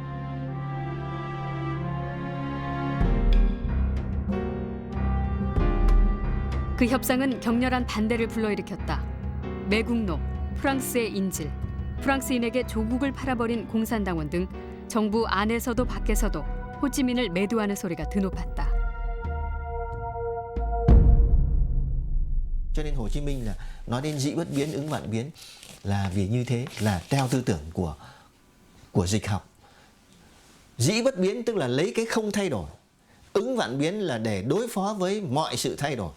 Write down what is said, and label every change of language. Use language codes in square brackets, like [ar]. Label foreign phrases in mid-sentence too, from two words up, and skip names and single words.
[ko] 그 협상은 격렬한 반대를 불러일으켰다. 매국노, 프랑스의 인질, 프랑스인에게 조국을 팔아버린 공산당원 등 정부 안에서도 밖에서도 호찌민을 매도하는 소리가 드높았다. [vi] Cho nên Hồ Chí Minh là nói đến dĩ bất biến ứng vạn biến là vì như thế, là theo tư tưởng của dịch học. Dĩ bất biến tức là lấy cái không thay đổi, ứng vạn biến là để đối phó với mọi sự thay đổi.